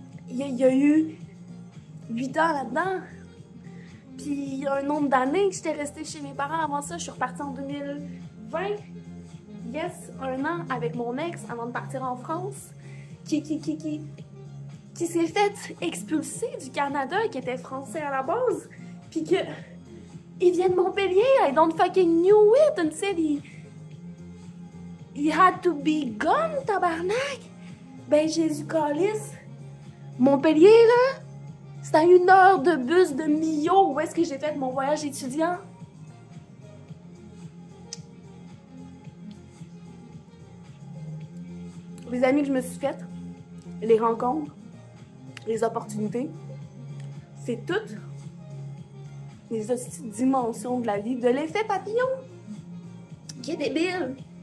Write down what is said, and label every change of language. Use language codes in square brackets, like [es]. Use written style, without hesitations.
[fr] Il y a eu 8 ans là-dedans. Puis il y a un nombre d'années que j'étais restée chez mes parents. Avant ça, je suis repartie en 2020. Yes, 1 an avec mon ex avant de partir en France. Qui s'est fait expulser du Canada, qui était français à la base. Puis que... il vient de Montpellier. [en] I don't fucking knew it until he had to be gone, tabarnak. [fr] Ben, Jésus calisse. Montpellier, là, c'est à 1 heure de bus de Millau. Où est-ce que j'ai fait mon voyage étudiant? Les amis que je me suis faites, les rencontres, les opportunités, c'est toutes les hosties dimensions de la vie, de l'effet papillon, qui est débile.